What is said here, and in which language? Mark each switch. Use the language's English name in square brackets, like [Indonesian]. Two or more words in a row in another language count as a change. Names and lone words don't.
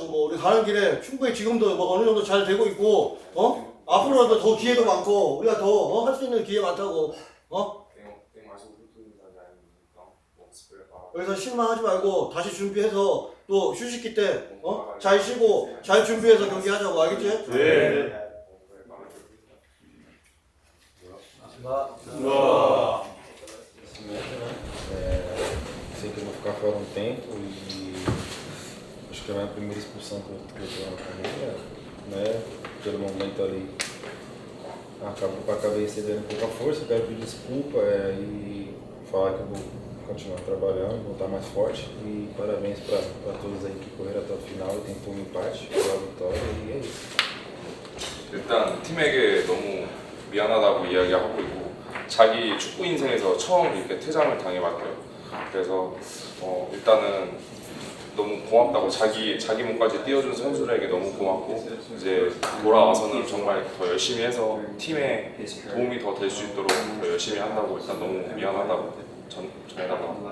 [Korean] 우리 가는 길에 충분히 지금도 어느 정도 잘 되고 있고 앞으로도 더 기회도 많고 우리가 더 할 수 있는 기회 많다고. 그래서 실망하지 말고 다시 준비해서 또 휴식기 때 잘 쉬고 잘 준비해서 경기하자고. 알겠지? 네. [Portuguese] Sei que eu vou ficar fora um tempo e acho que é a minha primeira expulsão que eu tenho na carreira, né? Pelo momento ali acabei cedendo um pouco a força, quero pedir desculpa e falar que eu vou continuar trabalhando, voltar mais forte e parabéns para todos aí que correram até o final e tentou um empate, pela vitória e é isso. [Korean] 일단 팀에게 너무 미안하다고 이야기하고 있고 자기 축구 인생에서 처음 이렇게 퇴장을 당해봤대요. 그래서 일단은 너무 고맙다고 자기 몸까지 띄워준 선수들에게 너무 고맙고 이제 돌아와서는 정말 더 열심히 해서 팀에 도움이 더 될 수 있도록 더 열심히 한다고 일단 너무 미안하다고 전해달라고.